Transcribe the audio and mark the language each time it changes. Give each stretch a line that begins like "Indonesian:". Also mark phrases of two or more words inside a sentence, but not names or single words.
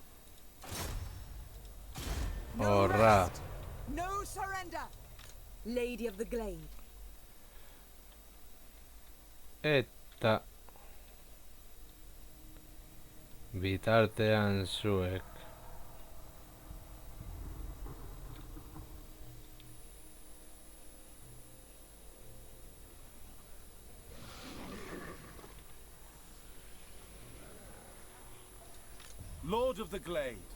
English: No
Basque: Horra.
English: rest, no surrender. Lady of the Glade.
Basque: Eta bitartean zuek.
English: Lord of the Glade.